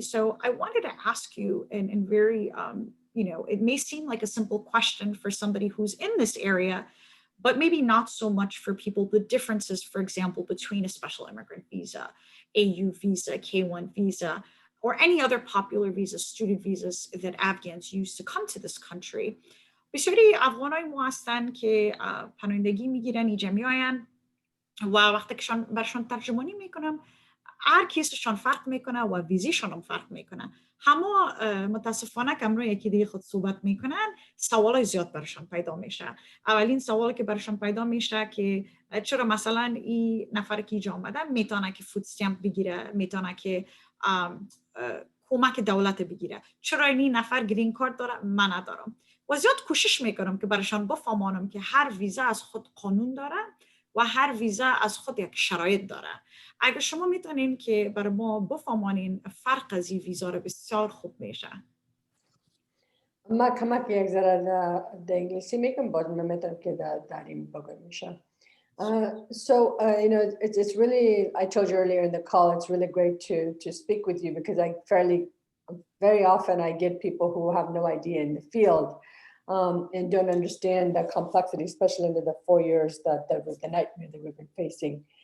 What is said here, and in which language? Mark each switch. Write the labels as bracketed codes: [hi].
[en] So I wanted to ask you in very, you know, it may seem like a simple question for somebody who's in this area, but maybe not so much for people, the differences, for example, between a special immigrant visa, AU visa, K1 visa, or any other popular visas, student visas that Afghans use to come to this country. [fa] بسیاری افغانای ما هستن که پناهندگی میگیرن اینجا میاین و وقتی که برشان ترجمانی میکنم هر کیسشان فرق میکنه و ویزیشان هم فرق میکنه. همه متاسفانه که امروز یکی دیگه خود صحبت میکنن سوالای زیاد برشان پیدا میشه. اولین سوالی که برشان پیدا میشه که چرا مثلا این نفر که اینجا آمده میتونه که فود استامپ بگیره، میتونه که کمک دولت بگیره، چرا این نفر گرین کارت داره من ندارم. و زیاد کوشش میکنم که برشان بفهمانم که هر ویزا از خود قانون داره و هر ویزا از خود یک شرایط داره. اگر شما میتونین که برای ما بفهمانین فرق از این ویزا رو بسیار خوب میشه. ما کمک یک ذره در انگلیسی میکنم باز من میتونم که در این بگم میشه. [en] You know, it's really, I told you earlier in the call, it's really great to speak with you because very often I get people who have no idea in the field and don't understand the complexity, especially in the 4 years that was the nightmare that we've been facing.